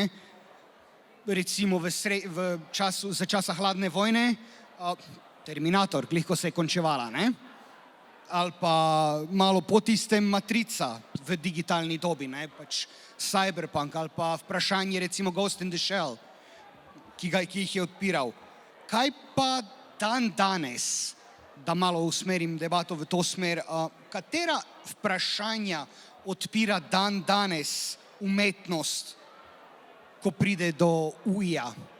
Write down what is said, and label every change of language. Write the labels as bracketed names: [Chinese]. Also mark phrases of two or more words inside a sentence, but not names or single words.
[Slovenian] Recimo za časa hladne vojne, Terminator, glih ko se je končevala, ne? Ali pa malo po tistem Matrica v digitalni dobi, ne? Pač Cyberpunk ali pa vprašanje recimo Ghost in the Shell, ki jih je odpiral. Kaj pa danes, da malo usmerim debato v to smer, katera vprašanja odpira danes umetnost, ko pride do UI-ja?